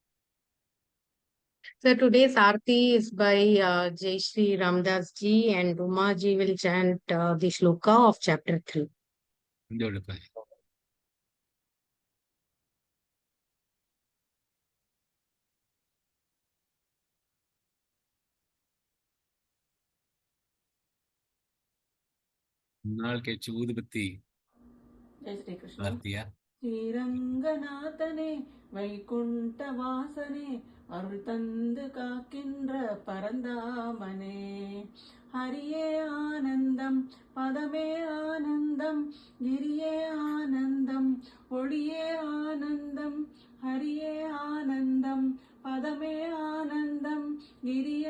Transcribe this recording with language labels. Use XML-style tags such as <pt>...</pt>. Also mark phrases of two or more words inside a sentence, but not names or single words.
<en>So today's Aarti is by Jai Shri Ramdas ji, and Uma ji will chant the shloka of chapter 3. Beautiful.</en> <ta>நாள் கழிச்சு ஊதுபத்தி</ta> <hi>जय श्री कृष्ण</hi> <ta>ஆர்த்தியா? ஸ்ரீரங்கநாதனே வைகுண்ட வாசனே அருள் தந்து காக்கின்ற பரந்தாமனே ஹரியே ஆனந்தம் பதமே ஆனந்தம் கிரியே ஆனந்தம் ஒளியே ஆனந்தம் ஹரியே ஆனந்தம் பதமே ஆனந்தம் கிரியே</ta>